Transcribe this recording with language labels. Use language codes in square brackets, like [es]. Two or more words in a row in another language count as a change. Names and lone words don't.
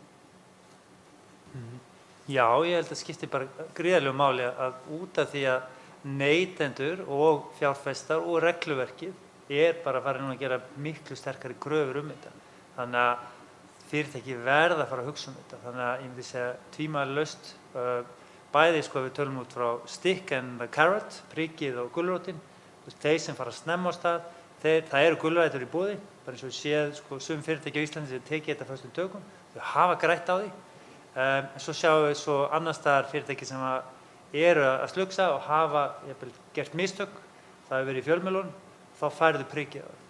[is] Já, ég held að skipti bara gríðarlegu máli að út af því að neytendur og fjárfestar og regluverkið er bara að fara núna að gera miklu sterkari kröfur þetta. Þannig að fyrirtæki verða að fara að hugsa þetta. Þannig að ég myndi segja tvímælalaust, bæði sko við tölum út frá [en] stick and the carrot, [is] prikið og gulrótin. Þeir sem fara að snemma á stað, það eru gulrætur í boði, bara eins og við séð sko sum fyrirtæki á Íslandi sem tekið þetta föstum tökum, þau hafa grætt á því. Svo sjáum við svo annars staðar fyrirtæki sem eru að slugsa og hafa gert mistök, það hefur verið í fjölmiðlunum, þá færðu prikkið á það.